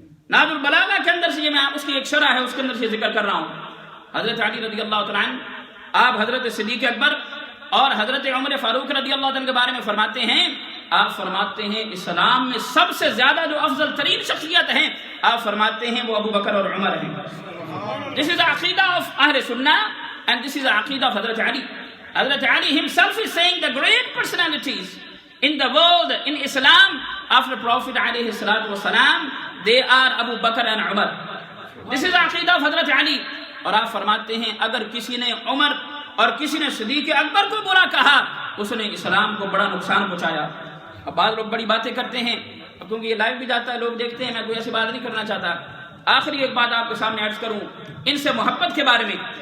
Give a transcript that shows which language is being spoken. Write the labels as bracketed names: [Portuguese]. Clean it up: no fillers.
[Urdu] نہج البلاغہ کے اندر سے یہ میں اس کی ایک شرح ہے, اس کے اندر سے ذکر کر رہا ہوں. حضرت علی رضی اللہ تعالیٰ عنہ, آپ حضرت صدیق اکبر اور حضرت عمر فاروق رضی اللہ عنہ کے بارے میں فرماتے ہیں, آپ فرماتے ہیں اسلام میں سب سے زیادہ جو افضل ترین شخصیت ہیں, آپ فرماتے ہیں وہ ابو بکر اور عمر ہیں. [English] This is the aqidah of Ahl Sunnah and this is the aqidah of Hazrat Ali. Hazrat Ali himself is saying the great personalities in the world, in Islam, after Prophet alayhi salatu wasalam, they are Abu Bakr and Umar. This is the aqidah of Hazrat Ali. [Urdu] اور آپ فرماتے ہیں اگر کسی نے عمر اور کسی نے صدیق اکبر کو برا کہا, اس نے اسلام کو بڑا نقصان پہنچایا. اب بعض لوگ بڑی باتیں کرتے ہیں, کیونکہ یہ لائیو بھی جاتا ہے, لوگ دیکھتے ہیں, میں کوئی ایسی بات نہیں کرنا چاہتا. آخری ایک بات آپ کے سامنے عرض کروں ان سے محبت کے بارے میں.